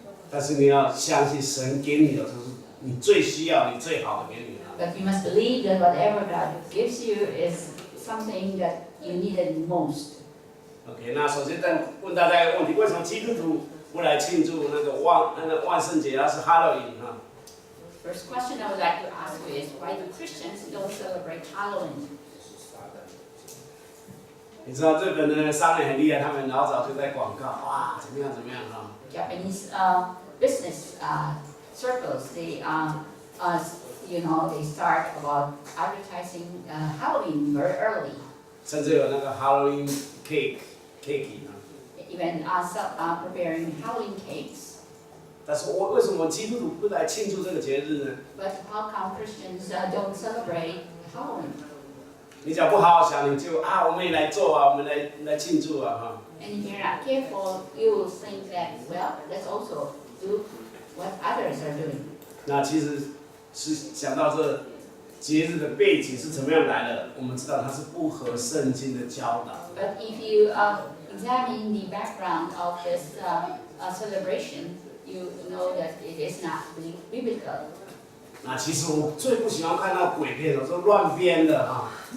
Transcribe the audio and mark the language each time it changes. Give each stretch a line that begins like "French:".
Chinese: 但是你要相信神给你的都是你最需要、你最好的给你的。
English: But you must believe that whatever God gives you is something that you needed most.
Chinese: OK， 那首先再问大家一个问题：为什么基督徒不来庆祝那个万圣节，而是 Halloween 哈？
English: First question I would like to ask you is why do Christians don't celebrate Halloween?
Chinese: 你知道日本的商人很厉害，他们老早就在广告，哇，怎么样怎么样哈。
English: Japanese business circles, they they start about advertising Halloween very early.
Chinese: 甚至有那个 Halloween cake 啊。
English: Even preparing Halloween cakes.
Chinese: 但是为什么基督徒不来庆祝这个节日呢？
English: But how come Christians don't celebrate Halloween?
Chinese: 你只要不好好想，你就我们也来做啊，我们来庆祝啊哈。
English: And if you're not careful, you will think that let's also do what others are doing.
Chinese: 那其实是想到这节日的背景是怎么样来的，我们知道它是不合圣经的教导。
English: But if you examine the background of this celebration, you know that it is not biblical.
Chinese: 那其实我最不喜欢看到鬼片了，都乱编的哈。